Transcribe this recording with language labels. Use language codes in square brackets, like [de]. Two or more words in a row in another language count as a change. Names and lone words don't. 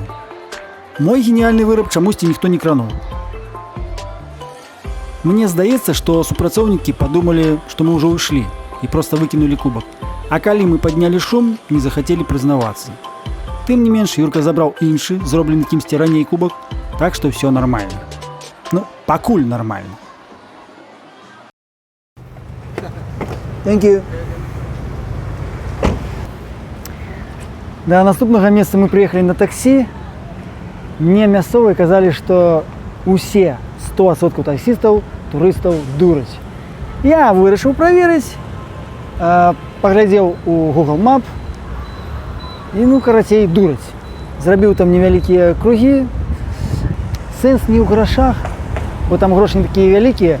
[be] Мой геніяльны выраб чамусьці ніхто не крануў. Мне здаецца, што супрацоўнікі падумалі, што мы ўжо ўйшлі і проста выкінулі кубак. А калі мы паднялі шум, не захацелі прызнавацца. Тым не менш, Юрка забраў іншы, зроблены кімсьці раней кубак, так што ўсё нармальна. Ну, пакуль нармальна. [en] Thank you. [ru] До наступного места мы приехали на такси. Мне мясцовые казали, что усе 100% таксистов, туристов дураць. [be] Я вырашыў праверыць, паглядзеў у Google Map і, ну, карацей, дураць. Зрабіў там невялікія кругі. Сэнс не ў грашах, бо там грошы не такія вялікія.